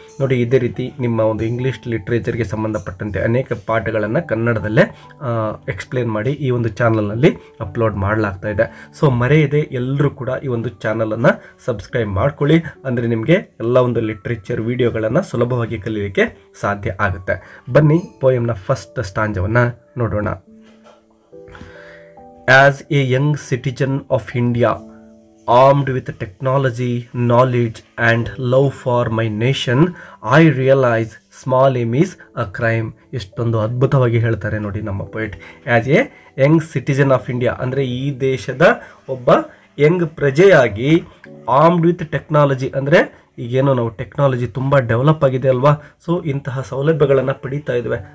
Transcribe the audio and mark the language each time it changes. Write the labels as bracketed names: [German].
[Kannada] ನೋಡಿ, ಇದೇ ರೀತಿ ನಿಮ್ಮ ಒಂದು ಇಂಗ್ಲೀಷ್ ಲಿಟ್ರೇಚರ್ಗೆ ಸಂಬಂಧಪಟ್ಟಂತೆ ಅನೇಕ ಪಾಠಗಳನ್ನು ಕನ್ನಡದಲ್ಲೇ ಎಕ್ಸ್ಪ್ಲೇನ್ ಮಾಡಿ ಈ ಒಂದು ಚಾನಲ್ನಲ್ಲಿ ಅಪ್ಲೋಡ್ ಮಾಡಲಾಗ್ತಾ ಇದೆ. ಸೊ ಮರೆಯದೆ ಎಲ್ಲರೂ ಕೂಡ ಈ ಒಂದು ಚಾನಲನ್ನು ಸಬ್ಸ್ಕ್ರೈಬ್ ಮಾಡ್ಕೊಳ್ಳಿ, ಅಂದರೆ ನಿಮಗೆ ಎಲ್ಲ ಒಂದು ಲಿಟ್ರೇಚರ್ ವಿಡಿಯೋಗಳನ್ನು ಸುಲಭವಾಗಿ ಕಲಿಯಲಿಕ್ಕೆ ಸಾಧ್ಯ ಆಗುತ್ತೆ. ಬನ್ನಿ ಪೋಯಮ್ನ ಫಸ್ಟ್ ಸ್ಟಾಂಜವನ್ನು ನೋಡೋಣ. [English] As a young citizen of India, armed with technology, knowledge and love for my nation, I realize small aim is a crime. [Kannada] ಎಷ್ಟೊಂದು ಅದ್ಭುತವಾಗಿ ಹೇಳ್ತಾರೆ ನೋಡಿ ನಮ್ಮ poet. [English] as a young citizen of India [Kannada] ಅಂದರೆ ಈ ದೇಶದ ಒಬ್ಬ ಯಂಗ್ ಪ್ರಜೆಯಾಗಿ, ಆರ್ಮ್ಡ್ ವಿತ್ ಟೆಕ್ನಾಲಜಿ ಅಂದರೆ ಈಗೇನೋ ನಾವು ಟೆಕ್ನಾಲಜಿ ತುಂಬ ಡೆವಲಪ್ ಆಗಿದೆ ಅಲ್ವಾ, ಸೊ ಇಂತಹ ಸೌಲಭ್ಯಗಳನ್ನು ಪಡೀತಾ ಇದ್ವಿ.